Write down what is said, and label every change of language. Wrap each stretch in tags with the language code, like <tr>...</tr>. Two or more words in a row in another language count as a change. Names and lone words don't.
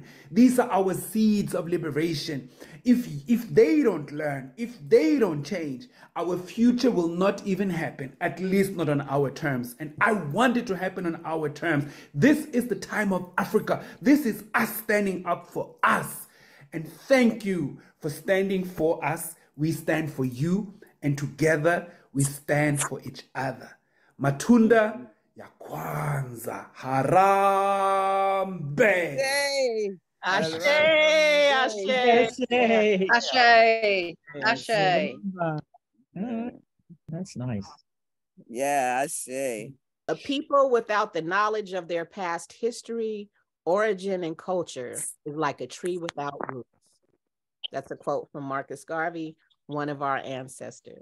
<en>These are our seeds of liberation. If they don't learn, if they don't change, our future will not even happen, at least not on our terms. And I want it to happen on our terms. This is the time of Africa. This is us standing up for us. And thank you for standing for us. We stand for you, and together we stand for each other.</en> <sw>Matunda ya Kwanzaa. Harambe. Yay.</sw> <en>Ashe, Ashe. Ashe. Ashe. That's nice. Yeah, Ashe. A people without the knowledge of their past history, origin, and culture is like a tree without roots. That's a quote from Marcus Garvey, one of our ancestors.</en>